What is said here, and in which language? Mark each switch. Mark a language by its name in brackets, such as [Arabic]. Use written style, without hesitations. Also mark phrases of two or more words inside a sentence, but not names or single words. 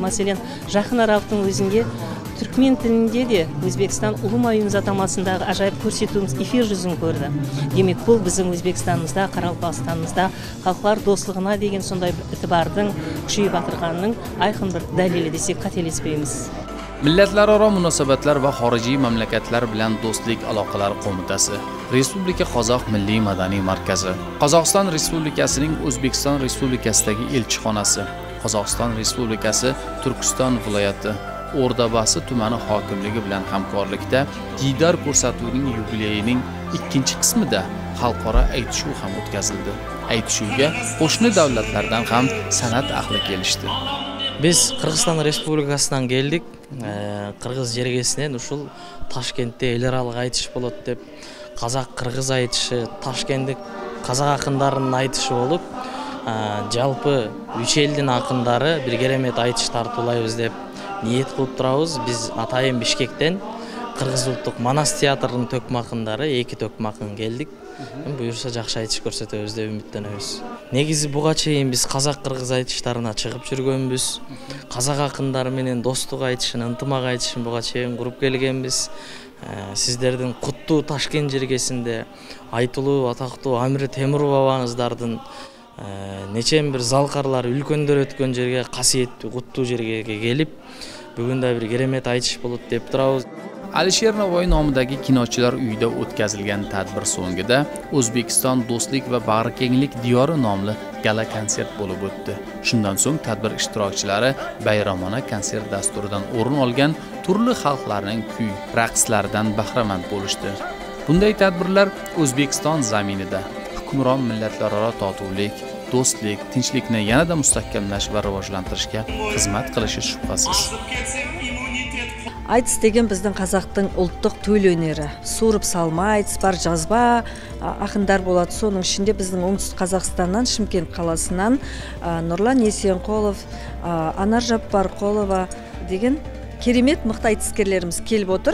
[Kazakh] Мәселен, жақын аралықтың өзінде түркмен тілінде де Өзбекстан ұлы майымыз атамасындағы ажайып көрсетуіміз эфир жүзін көрді. Демек, бұл біздің Өзбекстанымызда, Қарақалпақстанымызда халықаралық достығына деген сондай ітібардың, күшейіп батырғанның айқын бір дәлелі десек қателеспейміз. [Uzbek] Millatlararo munosabatlar va xorijiy mamlakatlar bilan do'stlik aloqalari qo'mitasi, Respublika Qozoq Milliy madaniy markazi, Qozog'iston Respublikasining O'zbekiston Respublikasidagi elchixonasi, Qozog'iston Respublikasi Turkiston viloyati O'rdabasi tumani hokimligi bilan hamkorlikda Diydar ko'rsatuvining yubileyining ikkinchi qismida xalqaro aytishuv ham o'tkazildi. Aytishuvga qo'shni davlatlardan ham san'at ahli kelishdi. Biz Qirg'iziston Respublikasidan keldik. [Kyrgyz] Кыргыз жергесинен ушул Ташкентте эл аралык айтыш болот деп, казак-кыргыз айтышы, Ташкенттик казак акындарынын айтышы болуп, жалпы үч элдин акындары бир керемет айтыш тартуулайбыз деп ниет кылып турабыз. Биз атайын Бишкектен Кыргыз улуттук Манас театрынын төкмө акындары, 2 төкмө акын келдик. Buyursa жақсы айтыш көрсөтөбүз деп үмүттөнөбүз. Негизи буга чейин биз казак-кыргыз айтыштарына чыгып жүргөнбүз. Казак акындары менен достук айтышын, ынтымак айтышын буга чейин куруп келгенбиз. Сиздердин куттуу Ташкент жергесинде айтылуу атактуу Амир Темуров бабаңыздардын нечен бир залкарлар, үлкөндөр өткөн жерге, касиеттүү куттуу жерге келип, бүгүн да бир керемет айтыш болот деп турабыз. [Uzbek] Alisher Navoiy nomidagi kinochilar uyida o'tkazilgan tadbir so'ngida O'zbekiston do'stlik va bag'rikenglik diyori nomli gala konsert bo'lib o'tdi. Shundan so'ng tadbir ishtirokchilari bayramona konsert dasturidan o'rin olgan turli xalqlarning kuy, raqslaridan bahramand bo'lishdi. Bunday tadbirlar O'zbekiston zaminida hukmron millatlararo totuvlik, do'stlik, tinchlikni yanada mustahkamlash va rivojlantirishga xizmat qilishi shubhasiz. [Kazakh] Айтыс деген біздің қазақтың ұлттық төл өнері. Суырып салма айтыс бар, жазба ақындар болады. Соның ішінде біздің оңтүстік Қазақстаннан, Шымкент қаласынан Нұрлан Есенқолов, Анар Жаппарқолова деген керемет мықты айтыскерлеріміз келіп отыр.